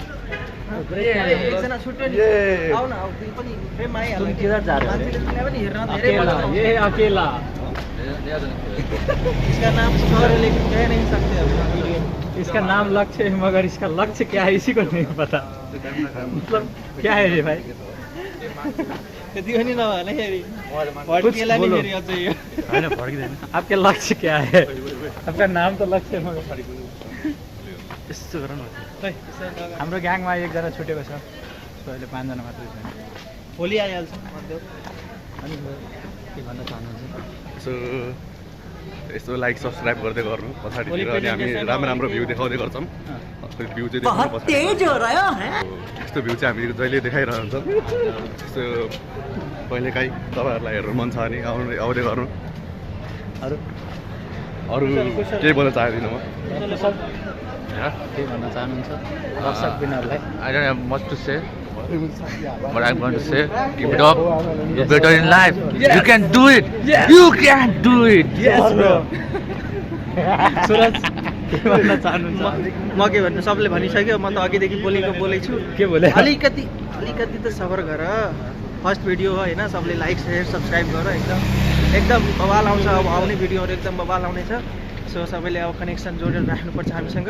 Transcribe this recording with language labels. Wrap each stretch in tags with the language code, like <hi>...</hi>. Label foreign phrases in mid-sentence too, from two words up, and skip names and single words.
<hi>तुम किधर जा रहे हो? अकेला, ये है अकेला। इसका नाम शहर है लेकिन कह नहीं सकते अभी। इसका नाम लक्ष्य है मगर इसका लक्ष्य क्या है इसी को नहीं पता। मतलब क्या है रे भाई?</hi> <ne>त्यति पनि नभने फेरि</ne> <hi>कुछ</hi> <ne>भड्किएला नि</ne> <hi>बोलो।</hi> <ne>फेरि अझै यो। होइन भड्किँदैन।</ne> <hi>आपका लक्ष्य क्या है? आपका नाम तो लक्ष्य है मगर</hi> <ne>यस्तो गर न। खै, यसरी नगर। हाम्रो ग्याङमा एकजना छुटेको छ, सो अहिले 5 जना मात्रै छन्। भोलि आइहाल्छ मध्येउ। अनि के भन्न चाहनुहुन्छ? सो यसो</ne> <en>like subscribe</en> <ne>गर्दै गर्नु पछाडितिर अनि हामी राम्रो राम्रो भ्यू देखाउँदै गर्छौँ भ्यू चाहिँ देखाउनु</ne> <hi>बहुत</hi> <ne>पछाडि</ne> <hi>तेज हो रहा है।</hi> <ne>यस्तो भ्यू चाहिँ हामी जहिले देखाइरहन्छौँ यस्तो कहिलेकाहीँ तपाईँहरूलाई हेर्नु मन छ भने आउँदै गर्नु अरू अरू केही बोल्न चाहदिनँ म के भन्न चाहनुहुन्छ दर्शक बिनहरूलाई?</ne> <en>I don't have much to say, but I'm going to say, keep it up. You're better in life. You can do it. You can do it. Yes bro.</en> <ne>सुरज के भन्न चाहनुहुन्छ? म के भन्नु सबले भनिसक्यो, म त अघिदेखि बोलेको छु। के बोले? अलिकति त सबर गर।</ne> <en>First video</en> <ne>हो होइन, सबले</ne> <en>like share subscribe</en> <ne>गर। एकदम बवाल आउँछ। अब आउने भिडियोहरू एकदम बवाल आउनेछ। सो सबैले अब कनेक्सन जोडेर राख्नुपर्छ हामीसँग।</ne>